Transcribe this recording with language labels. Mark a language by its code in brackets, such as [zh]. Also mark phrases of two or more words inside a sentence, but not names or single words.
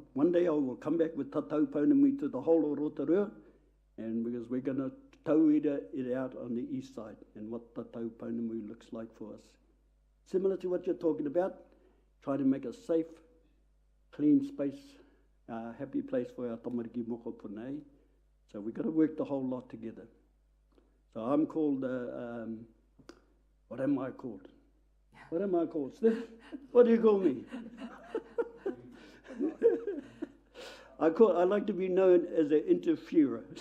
[en] One day I will come back with Tatau Pounamu to the whole of Rotorua, and because we're going to tauira it out on the east side and what Tatau Pounamu looks like for us. Similar to what you're talking about, try to make a safe, clean space, happy place for our [mi] tamariki mokopuna. [en] So we've got to work the whole lot together. So I'm called, what am I called? What am I called, Steph? What do you call me? I like to be known as an interferer.